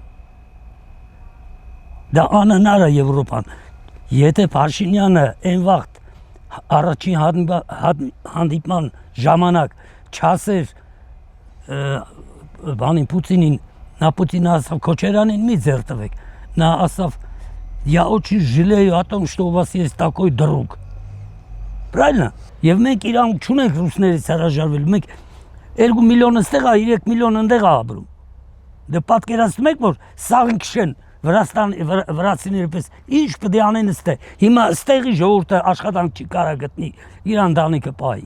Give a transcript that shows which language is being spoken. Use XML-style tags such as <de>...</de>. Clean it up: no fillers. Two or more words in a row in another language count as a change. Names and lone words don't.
<hy>Դա անհնար է Եվրոպան։ Եթե Փաշինյանը այն վաղ առաջին հանդիպման ժամանակ չասեր բանին Պուտինին, նա Պուտինը ասավ Քոչարյանին մի ձեռ տվեք, նա ասավ</hy> <ru>я очень жалею о том, что у вас есть такой друг։</ru> <hy>Правильно։ Եվ մենք իրան չունենք ռուսներից հրաժարվել, մենք 2 միլիոն ստեղ է, 3 միլիոն ընդեղ է ապրում։ Դե պատկերացնում եք, որ սաղ քշեն վրացիների պես ինչ պետք է անեն ստեղ։ Հիմա ստեղի ժողովուրդը աշխատանք չի կարա գտնի, իր ընտանիքը պահի։</hy>